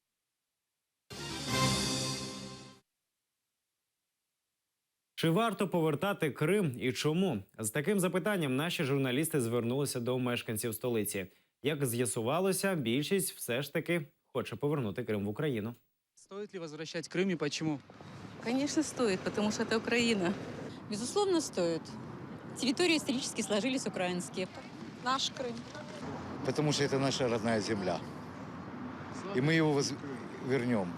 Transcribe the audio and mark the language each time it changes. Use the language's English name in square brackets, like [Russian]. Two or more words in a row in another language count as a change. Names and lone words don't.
[Ukrainian] Чи варто повертати Крим і чому? З таким запитанням наші журналісти звернулися до мешканців столиці. Як з'ясувалося, більшість все ж таки хоче повернути Крим в Україну. [Russian] Стоит ли возвращать Крым и почему? Конечно, стоит, потому что это Украина. Безусловно, стоит. Территории исторически сложились украинские. Наш Крым. Потому что это наша родная земля. И мы его вернем.